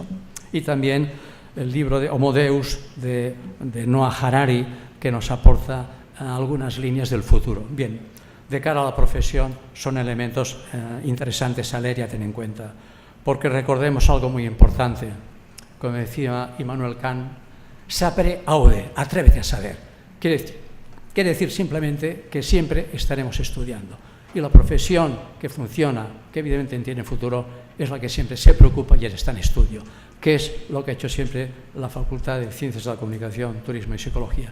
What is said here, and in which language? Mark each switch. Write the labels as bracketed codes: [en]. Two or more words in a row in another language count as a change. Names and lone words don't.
[es] Y también el libro de Homo Deus de Noah Harari, que nos aporta algunas líneas del futuro. Bien, de cara a la profesión son elementos interesantes a leer y a tener en cuenta. Porque recordemos algo muy importante. Como decía Immanuel Kant, [la] sapere aude, [es] atrévete a saber. Quiere decir simplemente que siempre estaremos estudiando. Y la profesión que funciona, que evidentemente tiene futuro, es la que siempre se preocupa y está en estudio, que es lo que ha hecho siempre la Facultad de Ciencias de la Comunicación, Turismo y Psicología.